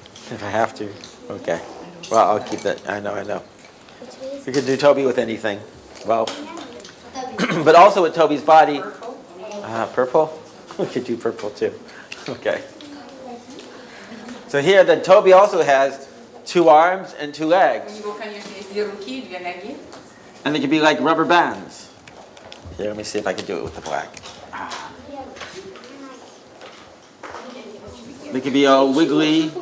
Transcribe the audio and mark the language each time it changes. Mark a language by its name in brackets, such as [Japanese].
[English] If I have to. Okay. Well, I'll keep that. I know. You could do Toby with anything. Well, but also with Toby's body. Purple. Purple? We could do purple too. Okay. So here, then Toby also has 2 arms and 2 [Russian] У [English] legs. [Russian] него, конечно, есть 2 руки и 2 ноги. [English] And they could be like rubber bands. Here, let me see if I can do it with the black. They could be all wiggly.